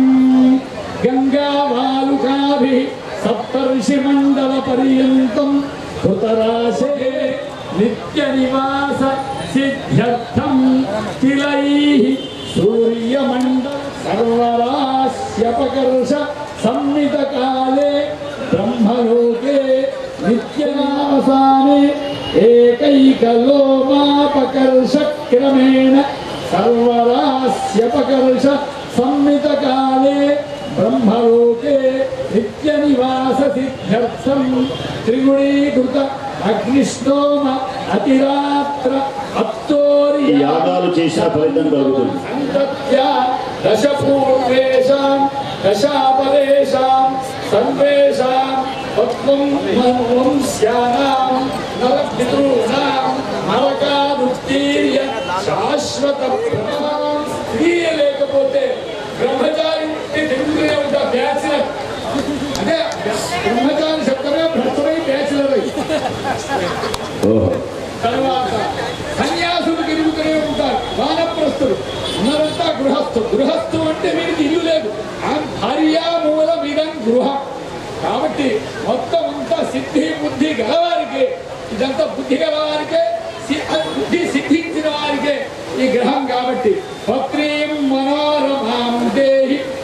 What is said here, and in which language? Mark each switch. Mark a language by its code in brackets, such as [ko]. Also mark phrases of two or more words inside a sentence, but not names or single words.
[sa] గంగావాలుకాభిః సప్తర్షిమండల పర్యంతం కృతరాశే నిత్య నివాస సిద్ధ్యర్థం తిలైః సూర్యమండల సర్వరాశి सर्वरास्यपकर्ष संमितकाले ब्रह्मलोके नित्यनावसाने एकैकलोमापकर्ष क्रमेण सर्वरास्यपकर्ष संमितकाले ब्रह्मलोके नित्यनिवास सिद्ध्यर्थं त्रिगुणीकृत अग्निष्टोम अतिरात्र अप्तोरि [te] యాగాలు చేసిన ఫలితం కలుగుతుంది. [sa] संतत्या दशपूर्वेषां दशापरेषां सर्वेषां वंश्यानां नरपितॄणां नरकादुत्तीर्य [te] శాశ్వత క్రియ లేకపోతే బ్రహ్మచారి తిరుగుతూనే ఉంటా బ్యాచిలర్ అంటే బ్రహ్మచారి శబ్దమే భ్రష్టమై బ్యాచిలర్ అయి తర్వాత సన్యాసులు తిరుగుతూనే ఉంటారు వానప్రస్థులు అందరంతా గృహస్థు అంటే వీరికి ఇల్లు లేదు [sa] భార్యామూలమిదం గృహం [te] కాబట్టి మొత్తం అంతా సిద్ధి బుద్ధి గలవారికే ఇదంతా బుద్ధి గలవారికే బుద్ధి సిద్ధించిన వారికే ఈ గ్రహం కాబట్టి [sa] పత్రీం మనోరమాం దేహి